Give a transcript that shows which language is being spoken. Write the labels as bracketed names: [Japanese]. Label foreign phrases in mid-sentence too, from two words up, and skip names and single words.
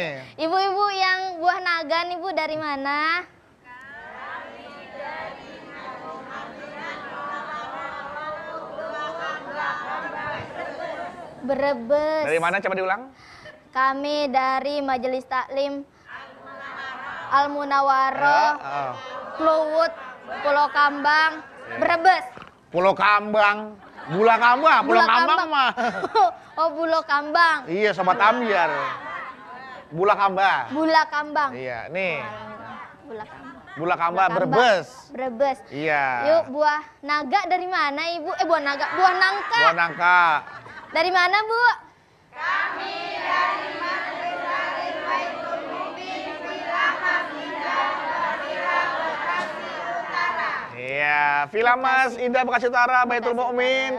[Indonesian] Ibu-ibu yang buah naga nih Bu dari mana? Brebes. Dari mana coba diulang? Kami dari Majelis Taklim Al-Munawaroh, Oh. Kluwut, Pulau Kambang, Brebes. Pulau Kambang, Bula Kambang, Pulau Kambang mah. Oh, Pulau Kambang. Iya, Sobat Ambiar. Bula Kambang. Bula Kambang. Iya, nih. Bula Kambang. Bula Kambang, Kambang. Brebes. Brebes. Iya. Yuk, buah naga dari mana Ibu? Buah naga, buah nangka. Buah nangka. Dari mana Bu? Iya, Villa Mas Indah Bekasi Utara, Baitul Mukmin.